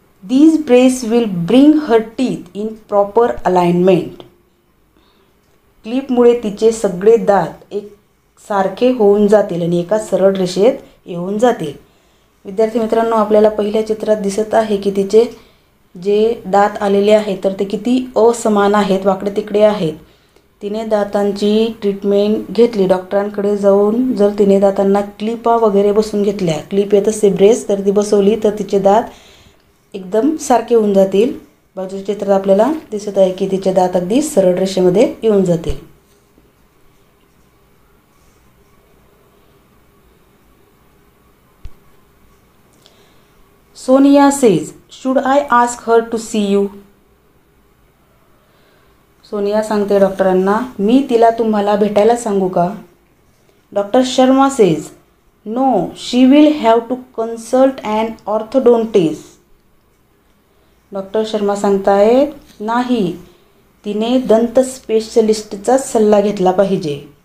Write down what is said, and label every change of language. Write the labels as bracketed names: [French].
[English] These braces will bring her teeth in proper alignment. [Marathi] क्लिपमुळे तिचे सगळे दात एक सारखे होऊन जातील आणि एका सरळ रेषेत येऊन जातील. विद्यार्थी मित्रांनो, आपल्याला पहिल्या चित्रात दिसत आहे की तिचे जे दात आलेले आहेत तर ते किती असमान आहेत, वाकडे तिकडे आहेत. तिने दातांची ट्रीटमेंट घेतली. डॉक्टरांकडे जाऊन जर तिने दातांना क्लिपा वगैरे बसून घेतल्या, क्लिप येत असते ब्रेस, तर ती बसवली तर तिचे दात एकदम सारखे होऊन जातील. बाजूच्या चित्रात आपल्याला दिसत आहे की तिचे दात अगदी सरळ रेषेमध्ये येऊन जातील. [English] Sonia says, should I ask her to see you? [Marathi] Sonia सांगते डॉक्टरांना, मी तिला तुम्हाला भेटायला सांगू का? [English] Doctor Sharma says, no, she will have to consult an orthodontist. [Marathi] Doctor Sharma सांगतायत, नाही, तिने दंत स्पेशलिस्टचा सल्ला घेतला पाहिजे.